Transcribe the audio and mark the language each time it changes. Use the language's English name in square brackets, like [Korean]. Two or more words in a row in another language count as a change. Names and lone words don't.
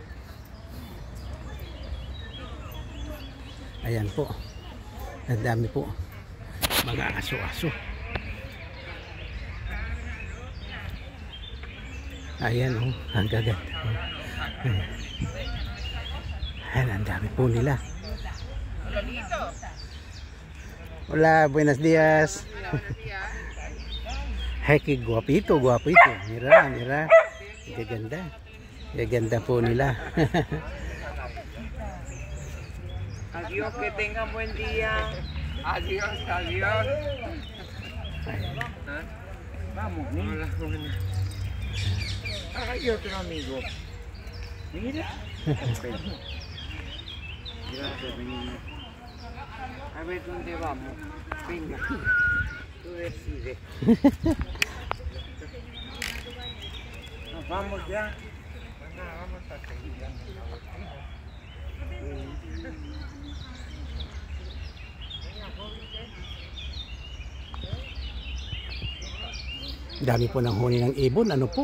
[Filipino] Ayan po, ang dami po mga aso-aso. Ayan oh, ang gaganda. Ayan, ang dami po nila. [Spanish] Hola, buenos dias. Ay, guwapito. Mira. [Filipino] Gaganda. Gaganda po nila. [Spanish] Adiós, que tengan buen día. Adiós. Vamos, hola. Hay otro amigo. Mira. Gracias, niña. A ver dónde vamos. Venga. Tú decides. Nos vamos ya. Vamos a seguir. [Filipino] Dami po ng huni ng ibon. Ano po?